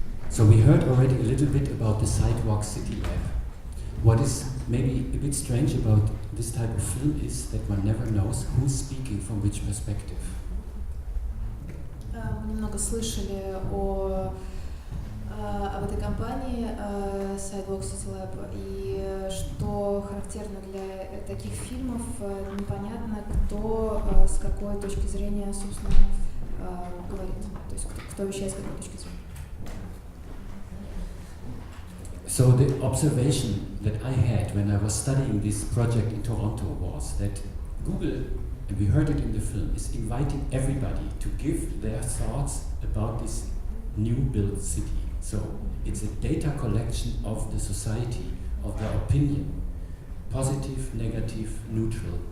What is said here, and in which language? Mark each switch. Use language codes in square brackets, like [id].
[en] So we heard already a little bit about the Sidewalk City Lab. What is maybe a bit strange about this type of film is that one never knows who's speaking from which perspective. [ru] Мы немного слышали об этой компании Sidewalk City Lab, и что характерно для таких фильмов, непонятно, кто с какой точки зрения, собственно, говорит, то есть кто вещает с какой точки зрения. [en] So the observation that I had when I was studying this project in Toronto was that Google, and we heard it in the film, is inviting everybody to give their thoughts about this new built city. So it's a data collection of the society, of their opinion, positive, negative, neutral.